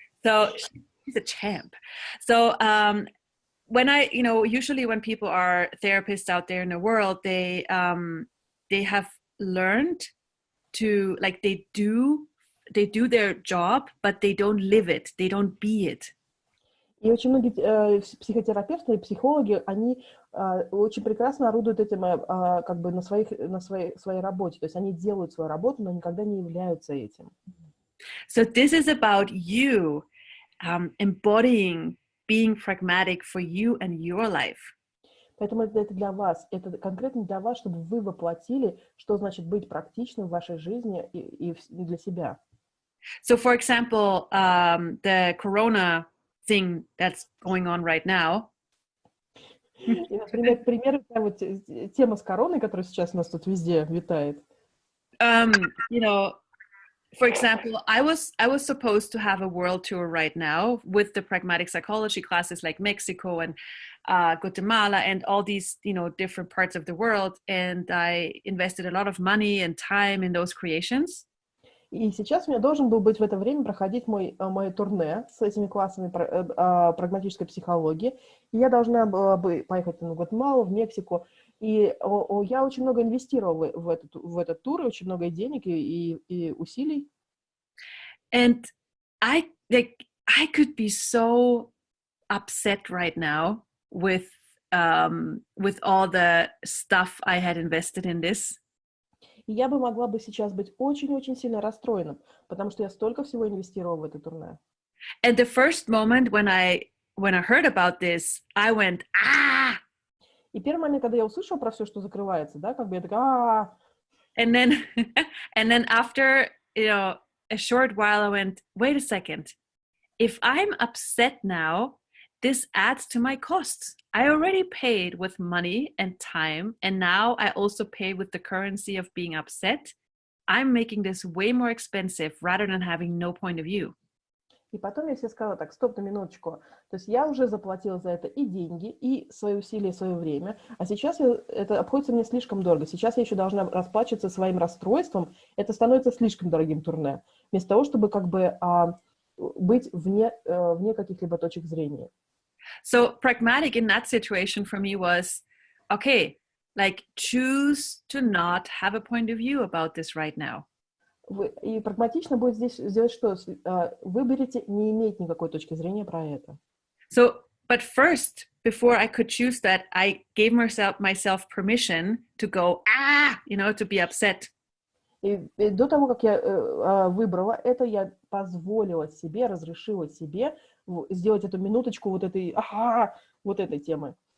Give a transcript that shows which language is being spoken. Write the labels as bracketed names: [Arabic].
[English] So she's a champ. So when usually when people are therapists out there in the world, they have learned to, like, they do their job, but they don't live it. They don't be it. [Russian] И очень многие психотерапевты и психологи, они очень прекрасно орудуют этим на своей работе. То есть они делают свою работу, но никогда не являются этим. [English] So this is about you embodying being pragmatic for you and your life. [Russian] Поэтому это для вас, это конкретно для вас, чтобы вы воплотили, что значит быть практичным в вашей жизни и для себя. [English] So, for example, the corona thing that's going on right now. [Russian] И, например, вот тема с короной, которая сейчас у нас тут везде витает. [English] You know, for example, I was supposed to have a world tour right now with the pragmatic psychology classes like Mexico and Guatemala and all these, you know, different parts of the world. And I invested a lot of money and time in those creations. [Russian] И сейчас у меня должен был быть в это время проходить мое турне с этими классами прагматической психологии. И я должна была бы поехать в Гватемалу, в Мексику. И я очень много инвестировала в этот тур, очень много денег и усилий. [English] And I could be so upset right now with all the stuff I had invested in this. [Russian] И я бы могла бы сейчас быть очень-очень сильно расстроенным, потому что я столько всего инвестировала в это турне. [English] At the first moment when I heard about this, I went, ah! [Russian] И первый момент, когда я услышала про все, что закрывается, да, как бы я такая, [English] And then after, you know, a short while I went, wait a second. If I'm upset now, this adds to my costs. I already paid with money and time, and now I also pay with the currency of being upset. I'm making this way more expensive rather than having no point of view. [Russian] И потом я себе сказала, так, стоп на минуточку. То есть я уже заплатила за это и деньги, и свои усилия, и свое время, а сейчас это обходится мне слишком дорого. Сейчас я еще должна расплачиваться своим расстройством. Это становится слишком дорогим турне. Вместо того, чтобы как бы быть вне каких-либо точек зрения. [English] So pragmatic in that situation for me was, okay, like choose to not have a point of view about this right now. [Russian] И прагматично будет здесь сделать что? Выберите не иметь никакой точки зрения про это. [English] So, but first, before I could choose that, I gave myself permission to go, you know, to be upset. [Russian] И до того, как я выбрала это, я позволила себе, разрешила себе сделать эту минуточку вот этой темы.